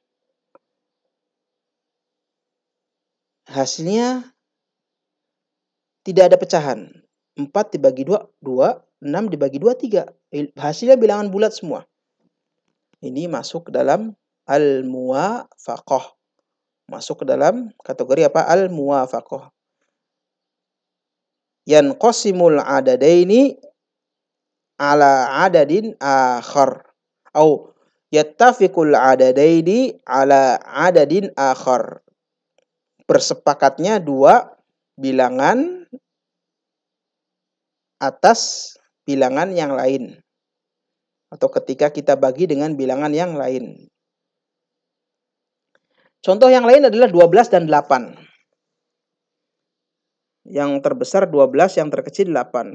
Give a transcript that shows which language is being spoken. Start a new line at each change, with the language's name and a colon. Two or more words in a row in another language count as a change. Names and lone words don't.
Indonesian: Hasilnya tidak ada pecahan. 4 dibagi 2, 2. 6 dibagi 2, 3. Hasilnya bilangan bulat semua. Ini masuk ke dalam al-muwafaqah. Masuk ke dalam kategori apa?
Arabic: الموافقة. ينقسم العددين على عدد آخر. أو يتفق العددين على عدد آخر.
Indonesian: Bersepakatnya dua bilangan atas bilangan yang lain. Atau ketika kita bagi dengan bilangan yang lain. Contoh yang lain adalah 12 dan 8. Yang terbesar 12, yang terkecil 8.